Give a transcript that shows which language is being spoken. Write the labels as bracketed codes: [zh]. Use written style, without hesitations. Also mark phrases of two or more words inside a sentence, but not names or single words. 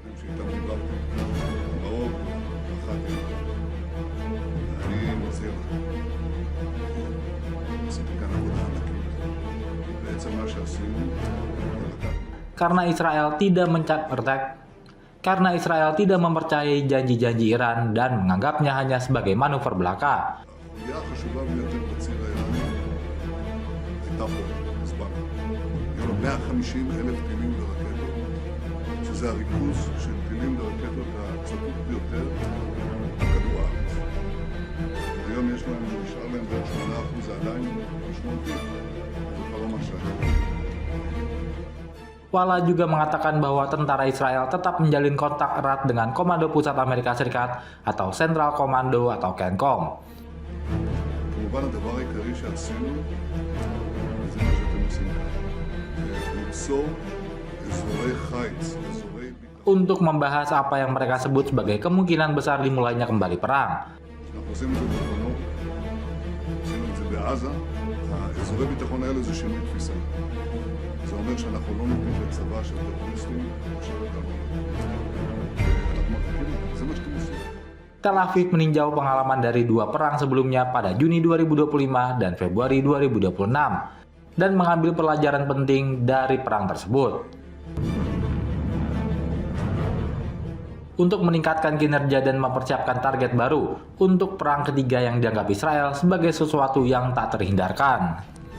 [id] Karena Israel tidak mempercayai janji-janji Iran dan menganggapnya hanya sebagai manuver belaka. [he] היו לו 150,000 טילים ורקטות, שזה הריכוז של טילים ורקטות הצפוף ביותר בכדור הארץ. היום נשאר להם בערך 8%, זה עדיין משמעותי, זה כבר לא מה שהיה. [id] Walla juga mengatakan bahwa tentara Israel tetap menjalin kontak erat dengan Komando Pusat Amerika Serikat atau [en] Central Command [id] atau CENTCOM. [he] כמובן הדבר העיקרי שעשינו זה מה שאתם עושים כאן. ליצור אזורי חיץ, אזורי ביטחון. [id] Untuk membahas apa yang mereka sebut sebagai kemungkinan besar dimulainya kembali perang. [he] אנחנו עושים את זה בלבנון, עשינו את זה בעזה, האזורי ביטחון האלה זה שינוי תפיסה. זה אומר שאנחנו לא נותנים לצבא של טרוריסטים לשבת על אנחנו מרחיקים את זה, זה מה שאתם עושים. [id] Tel Aviv meninjau pengalaman dari dua perang sebelumnya pada Juni 2025 dan Februari 2026 dan mengambil pelajaran penting dari perang tersebut. Untuk meningkatkan kinerja dan mempersiapkan target baru untuk perang ketiga yang dianggap Israel sebagai sesuatu yang tak terhindarkan.